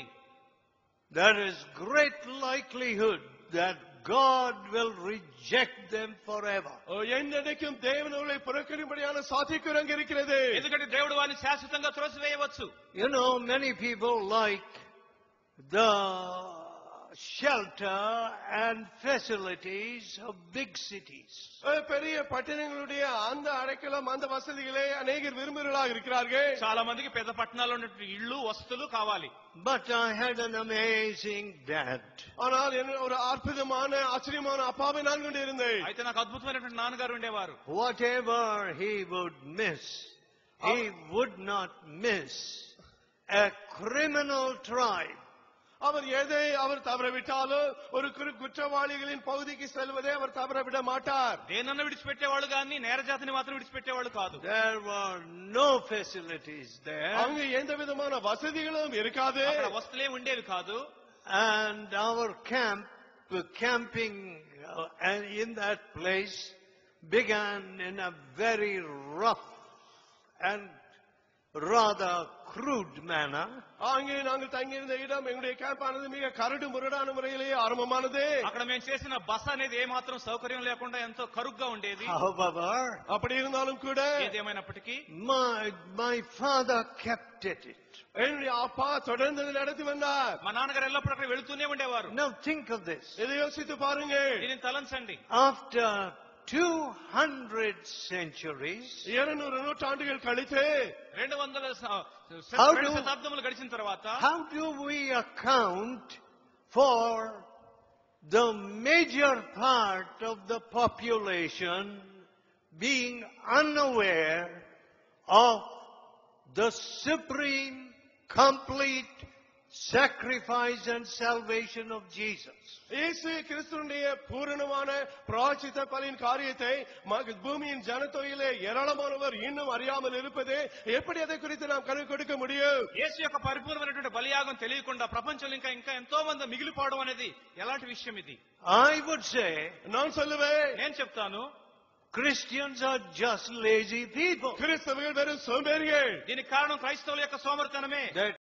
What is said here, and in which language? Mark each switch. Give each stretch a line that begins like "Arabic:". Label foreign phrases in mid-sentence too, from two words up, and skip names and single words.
English: There is great likelihood that God will reject them forever.
Tamil: என்னைக்கும் தேவன் அவர்களை புறக்கணிப்படியான சாத்தியக்கூறு அங்கு இருக்கிறது.
Telugu: ఎందుకంటే దేవుడు వారిని శాశ్వతంగా త్రోసివేయవచ్చు.
English: You know, many people like the shelter and facilities of big cities.
Tamil: பெரிய பட்டணங்களுடைய அந்த அடைக்கலம் அந்த வசதிகளை அநேகர் விரும்புகிறவர்களாக இருக்கிறார்கள்.
Telugu: చాలా మందికి పెద్ద పట్టణాల్లో ఉన్నటువంటి ఇళ్ళు వసతులు కావాలి.
English: But I had an amazing dad.
Tamil: ஆனால் ஒரு அற்புதமான ஆச்சரியமான அப்பாவை நான் கொண்டு இருந்தேன்.
Telugu: అయితే నాకు అద్భుతమైనటువంటి నాన్నగారు ఉండేవారు.
English: Whatever he would miss, he would not miss a criminal tribe.
Tamil: அவர் எதை அவர் தவறவிட்டாலும் ஒரு குற்றவாளிகளின் பகுதிக்கு செல்வதை அவர் தவறவிட மாட்டார்.
Telugu: దేనన్న విడిచిపెట్టేవాళ్ళు కానీ నేరజాతిని మాత్రం విడిచిపెట్టేవాళ్ళు కాదు.
English: There were no facilities there.
Tamil: அங்கு எந்த விதமான வசதிகளும் இருக்காது.
Telugu: అక్కడ వసతులే ఉండేవి కాదు.
English: And our camping in that place began in a very rough and rather crude manner.
Tamil: அங்கே நாங்கள் தங்கியிருந்த இடம் எங்களுடைய கேம்ப் ஆனது மிக கரடு முரடான முறையிலேயே ஆரம்பமானது.
Telugu: అక్కడ మేము చేసిన బస అనేది ఏమాత్రం సౌకర్యం లేకుండా ఎంతో కరుగ్గా ఉండేది.
English: However,
Tamil: அப்படி இருந்தாலும் கூட
Telugu: ఏదేమైనప్పటికీ
English: my father kept at it.
Tamil: என்னுடைய அப்பா தொடர்ந்து நடத்தி வந்தார்.
Telugu: మా నాన్నగారు ఎల్లప్పుడూ అక్కడ వెళుతూనే ఉండేవారు.
English: Now think of this.
Tamil: இதை யோசித்து பாருங்க.
Telugu: దీనిని తలంచండి.
English: After 200 centuries,
Tamil: 200 நூற்றாண்டுகள் கழித்து
Telugu: 200 శతాబ్దములు గడిచిన తర్వాత
English: how do we account for the major part of the population being unaware of the supreme, complete sacrifice and salvation of Jesus?
Tamil: இயேசு கிறிஸ்துவினுடைய பூரணமான பிராயச்சித்த பலியின் காரியத்தை பூமியின் ஜனத்தொகையிலே ஏராளமானவர் இன்னும் அறியாமல் இருப்பது எப்படி அதை குறித்து நாம் கணக்கு கொடுக்க முடியும்?
Telugu: యేసు యొక్క పరిపూర్ణమైనటువంటి బలియాగం తెలియకుండా ప్రపంచంలో ఇంకా ఎంతో మంది మిగిలిపోవడం అనేది ఎలాంటి విషయం ఇది?
English: I would say,
Tamil: நான் சொல்லுவேன்,
Telugu: నేను చెప్తాను,
English: Christians are just lazy people.
Tamil: கிறிஸ்தவர்கள் வெறும் சோம்பேறிகள்.
Telugu: దీనికి కారణం క్రైస్తవుల యొక్క సోమరితనమే.
English: That